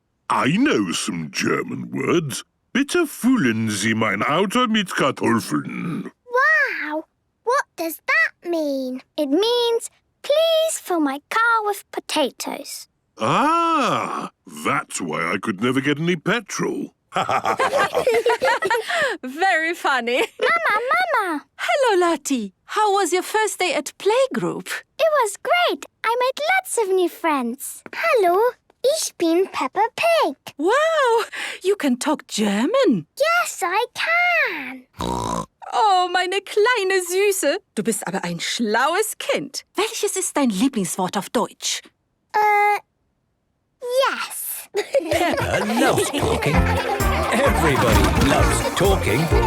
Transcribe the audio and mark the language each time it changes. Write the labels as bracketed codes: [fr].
[en] I know some German words. [de] Bitte füllen Sie mein Auto mit Kartoffeln. [en] Wow, what does that mean? It means, please fill my car with potatoes. Ah, that's why I could never get any petrol. Very funny. Mama. Hello, Lottie. How was your first day at playgroup? It was great. I made lots of new friends. [de] Hallo, ich bin Peppa Pig. [en] Wow, you can talk German. Yes, I can. [de] Oh, meine kleine Süße. Du bist aber ein schlaues Kind. Welches ist dein Lieblingswort auf Deutsch? [en] Yes. Peppa loves talking. Everybody loves talking.